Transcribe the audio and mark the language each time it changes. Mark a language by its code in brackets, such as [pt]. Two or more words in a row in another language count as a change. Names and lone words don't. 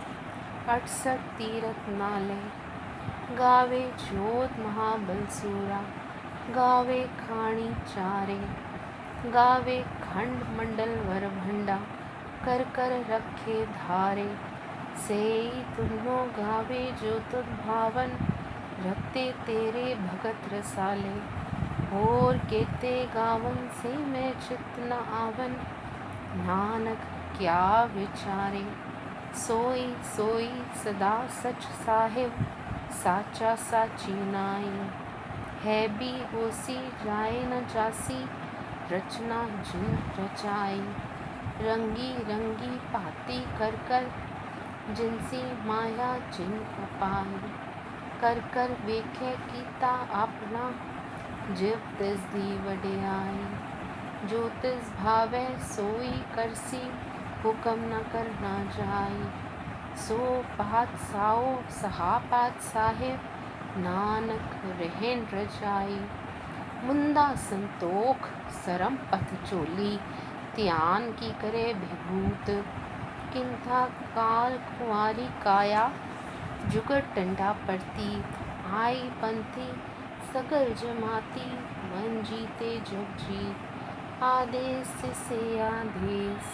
[pa] 68 ਤੀਰਥ ਨਾਲੇ, ਗਾਵੇ ਜੋਤ ਮਹਾਬਲਸੂਰਾ, ਗਾਵੇ ਖਾਣੀ ਚਾਰੇ, ਗਾਵੇ ਖੰਡ ਮੰਡਲ ਵਰ ਭੰਡਾ, ਕਰ ਕਰ ਰਖੇ ਧਾਰੇ, ਸੇਈ ਤੁਨੋ ਗਾਵੇ ਜੋ ਤੁਧ ਭਾਵਨ, ਰਖਤੇ ਤੇਰੇ ਭਗਤ ਰਸਾਲੇ, ਹੋਰ ਕੇਤੇ ਗਾਵਨ ਸੇ ਮੈਂ ਚਿਤ ਨ ਆਵਨ, ਨਾਨਕ ਕਿਆ ਵਿਚਾਰੇ, ਸੋਈ ਸੋਈ ਸਦਾ ਸਚ ਸਾਹਿਬ, ਸਾਚਾ ਸਾਚੀ ਨਾਈ, ਹੈ ਭੀ ਹੋਸੀ ਜਾਏ ਨ ਜਾਸੀ, ਰਚਨਾ ਜਿਨ ਰਚਾਈ, ਰੰਗੀ ਰੰਗੀ ਪਾਤੀ ਕਰ ਕਰ, ਜਿਨਸੀ ਮਾਇਆ ਜਿਨ ਉਪਾਇ, ਕਰ ਕਰ ਵੇਖੇ ਕੀਤਾ ਅਪਨਾ, ਜਿਵ ਤਿਸ ਦੀ ਵਡਿਆਈ, ਜੋ ਤਿਸ ਭਾਵੇ ਸੋਈ ਕਰਸੀ, ਹੁਕਮ ਨ ਕਰਨਾ ਜਾਈ, ਸੋ ਪਾਤ ਸਾਓ ਸਹਾਪਾਤ ਸਾਹਿਬ, ਨਾਨਕ ਰਹਨ ਰਜਾਈ, ਮੁੰਦਾ ਸੰਤੋਖ ਸਰਮ ਪਥ ਚੋਲੀ, ਧਿਆਨ ਕੀ ਕਰੇ ਵਿਭੂਤ, ਕਿੰਥਾ ਕਾਲ ਕੁੰਵਾਰੀ ਕਾਇਆ, ਜੁਗਤ ਡੰਡਾ ਪ੍ਰਤੀਤ, ਆਈ ਪੰਥੀ ਸਗਰ ਜਮਾਤੀ ਮਨ ਜੀਤੇ ਜਗ ਜੀਤ, ਆਦੇਸ਼ ਸੇ ਆਦੇਸ਼।